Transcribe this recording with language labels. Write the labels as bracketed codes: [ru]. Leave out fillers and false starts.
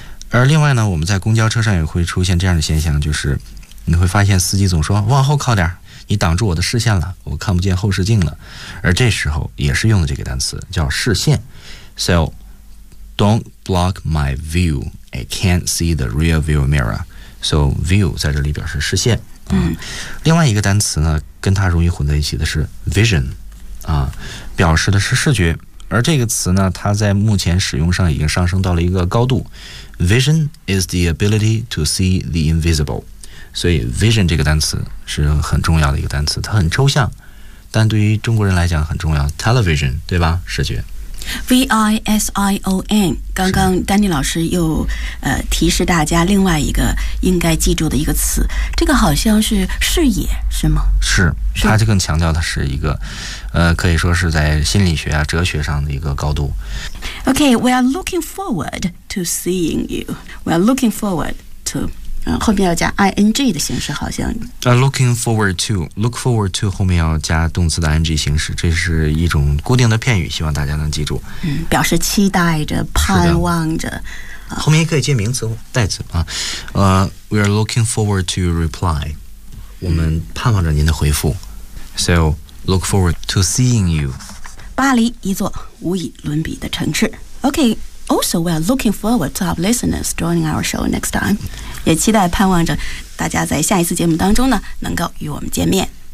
[zh] 而另外呢，我们在公交车上也会出现这样的现象，就是你会发现司机总说往后靠点，你挡住我的视线了，我看不见后视镜了。而这时候也是用的这个单词叫视线。 [en] So don't block my view, I can't see the rear view mirror. [zh] So view 在这里表示视线。另外一个单词呢跟它容易混在一起的是 vision， 表示的是视觉。而这个词呢它在目前使用上已经上升到了一个高度。 [en] Vision is the ability to see the invisible。 [zh] 所以 vision 这个单词是很重要的一个单词，它很抽象，但对于中国人来讲很重要。 Television， 对吧？视觉。 vision， 刚刚丹尼老师又提示大家另外一个应该记住的一个词，这个好像是视野，是吗？是，它就更强调的是一个，可以说是在心理学啊、哲学上的一个高度。 [en] Okay, we are looking forward to seeing you. We are looking forward to. [zh] 后面要加 ing 的形式，好像。 Looking forward to， look forward to 后面要加动词的 ing 形式，这是一种固定的片语，希望大家能记住。嗯，表示期待着，盼望着。后面也可以接名词代词啊。 [en] We are looking forward to your reply。 [zh] 我们盼望着您的回复。 [en] So look forward to seeing you。 [zh] 巴黎，一座无以伦比的城市。 [en] Okay。 Also, we are looking forward to our listeners joining our show next time. [zh] 也期待盼望着大家在下一次节目当中呢能够与我们见面。